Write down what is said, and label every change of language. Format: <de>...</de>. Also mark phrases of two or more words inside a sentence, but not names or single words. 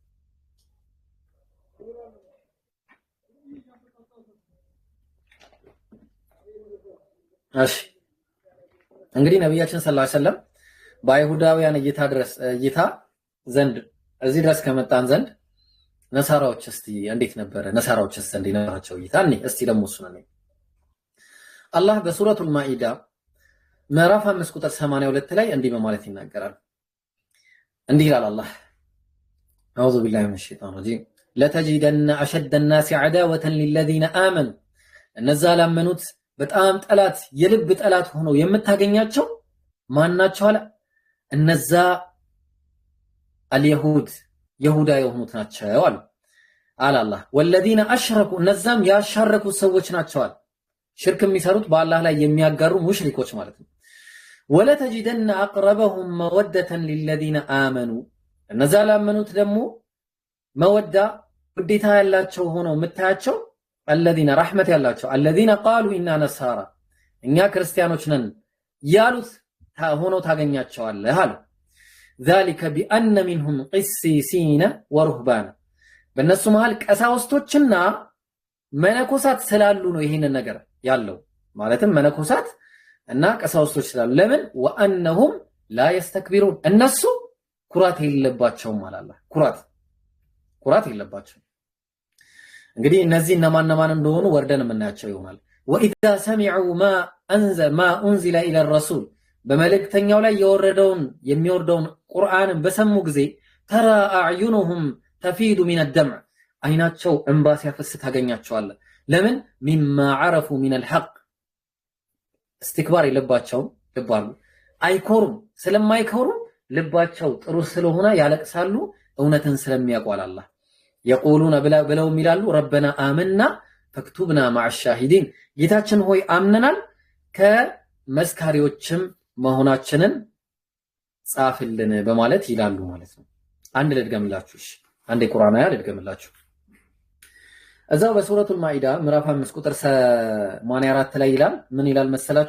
<am>እሺ እንግዲህ ነብያችን</am> <ar>صلى الله عليه وسلم</ar> <am>በአይሁዳውያን እይታ ዘንድ እዚህ ድረስ ከመጣን ዘንድ ነሳራዎች እስቲ እንዴት ነበረ? ነሳራዎችስ እንዴት ነበራቸው እይታ? እስቲ ደግሞ እሱ ነው አላህ በሱረቱል ማኢዳ ምዕራፍ 5 ቁጥር 82 ላይ እንዲህ በማለት ይናገራል። እንዲህ ይላል አላህ</am> <ar>أعوذ بالله من الشيطان الرجيم لتجدن أشد الناس عداوة للذين آمنوا</ar> <am>እነዛ ላመኑት በጣም ጠላት የልብ ጠላት ሆነው የምታገኛቸው ማናቸው አለ? እነዛ አልየሁድ ይሁዳ የሆኑት ናቸው አለ አላህ።</am> <ar>والذين أشركوا</ar> <am>እነዛም ያሻረኩ ሰዎች ናቸው አለ። ሽርክ የሚሰሩት በአላህ ላይ የሚያጋሩ ሙሽሪኮች ማለት ነው።</am> <ar>ولتجدن أقربهم مودة للذين آمنوا</ar> <am>እነዛ ላመኑት ደግሞ መወዳ ውዴታ ያላቸው ሆነው የምታያቸው</am> <ar>الذين رحمة</ar> <am>ያላቸው الذين</am> <ar>قالوا إنا نصارى</ar> <am>እኛ ክርስቲያኖች ነን ያሉት ሆነው ታገኛቸዋለህ አለ።</am> <ar>ذلك بأن منهم قسيسين ورهبان</ar> <am>በእነሱ መሃል ቀሳውስቶችና መነኮሳት ስላሉ ነው ይሄንን ነገር ያለው። ማለትም መነኮሳት እና ቀሳውስቶች ስላሉ ለምን</am> <ar>وأنهم لا يستكبرون</ar> <am>እነሱ ኩራት የለባቸውም አላህ። ኩራት የለባቸው። እንግዲህ እነዚህ እነማን እንደሆኑ ወርደን የምናያቸው ይሆናል።</am> <ar>وإذا سمعوا ما أنزل إلى الرسول</ar> <am>በመልእክተኛው ላይ የሚወርደውን ቁርአንን በሰሙ ጊዜ</am> <ar>ترى أعينهم تفيض من الدمع</ar> <am>አይናቸው እንባ ሲያፈስ ታገኛቸዋለህ። ለምን ሚማ</am> <ar>عرفوا من الحق استكبار</ar> <am>የለባቸውም ልባሉ አይኮሩም። ስለማይኮሩም ልባቸው ጥሩ ስለሆነ ያለቅሳሉ። እውነትን ስለሚያውቁ አላህ የቁሉነ ብለው ይላሉ</am> <ar>ربنا آمنا فاكتبنا مع الشاهدين</ar> <am>ጌታችን ሆይ አምነናል ከመስካሪዎችም መሆናችንን ጻፍልን በማለት ይላሉ ማለት ነው። አንድ ልድገምላችሁ። እሺ አንድ ቁርአን አያ ልድገምላችሁ። እዛው በሱረቱል ማኢዳ ምዕራፍ 5 ቁጥር 84 ላይ ይላል ምን ይላል መሰላችሁ?</am>